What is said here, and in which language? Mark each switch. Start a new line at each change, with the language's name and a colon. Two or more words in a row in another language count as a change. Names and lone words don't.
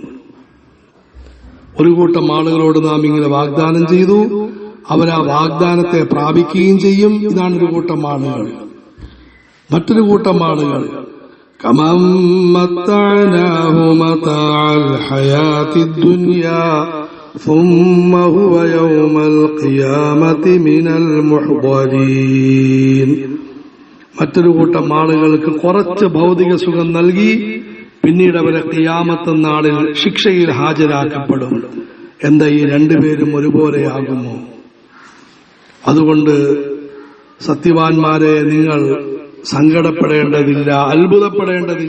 Malayalam: ഒരു കൂട്ടം ആളുകളോട് നാം ഇങ്ങനെ വാഗ്ദാനം ചെയ്തു, അവരാ വാഗ്ദാനത്തെ പ്രാപിക്കുകയും ചെയ്യും. ഇതാണ് ഒരു കൂട്ടം ആളുകൾ. മറ്റൊരു കൂട്ടം ആളുകൾ
Arabic: كمن متعناه متاع الحياة الدنيا ثم هو يوم القيامة من المحضرين.
Malayalam: മറ്റൊരു കൂട്ടം ആളുകൾക്ക് കുറച്ച് ഭൗതിക സുഖം നൽകി, പിന്നീട് അവരെ ഖിയാമത്ത് നാളിൽ ശിക്ഷയിൽ ഹാജരാക്കപ്പെടും. എന്താ ഈ രണ്ടുപേരും ഒരുപോലെയാകുമോ? അതുകൊണ്ട് സത്യവാന്മാരെ, നിങ്ങൾ സങ്കടപ്പെടേണ്ടതില്ല, അത്ഭുതപ്പെടേണ്ടതില്ല.